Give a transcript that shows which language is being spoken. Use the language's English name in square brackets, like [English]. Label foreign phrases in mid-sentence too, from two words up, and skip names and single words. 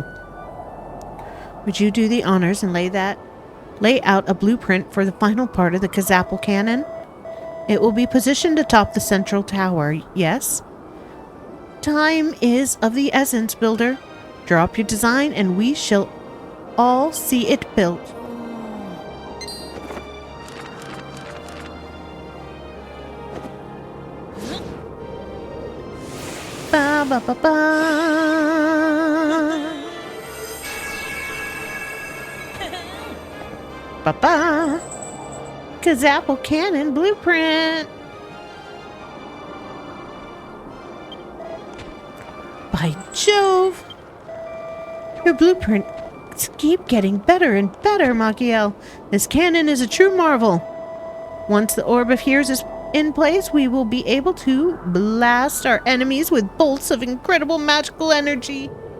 [English] Would you do the honors and lay out a blueprint for the final part of the Kazapple cannon? It will be positioned atop the central tower, yes? Time is of the essence, builder. Draw up your design and we shall all see it built. Ba ba ba ba. Ba ba. Kazapple cannon blueprint. By Jove! Your blueprints keep getting better and better, Makiel. This cannon is a true marvel. Once the Orb of Hears is in place, we will be able to blast our enemies with bolts of incredible magical energy.